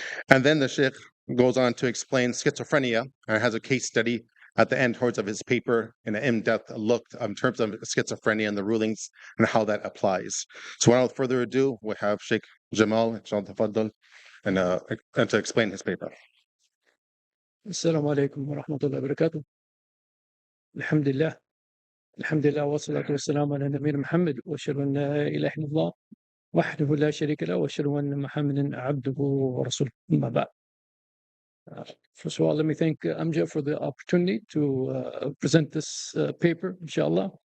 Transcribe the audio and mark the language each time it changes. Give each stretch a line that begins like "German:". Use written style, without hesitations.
English: And then the Sheikh goes on to explain schizophrenia and has a case study at the end towards of his paper in an in-depth look in terms of schizophrenia and the rulings and how that applies. So without further ado, we have Sheikh Jamal and to explain his paper.
Arabic: السلام عليكم ورحمة الله وبركاته. الحمد لله والصلاة والسلام على نبينا محمد وأشهد أن لا إله إلا الله وحده لا شريك له وأشهد أن محمدا عبده ورسوله. أما بعد.
English: First of all, let me thank AMJA for the opportunity to present this paper, inshallah.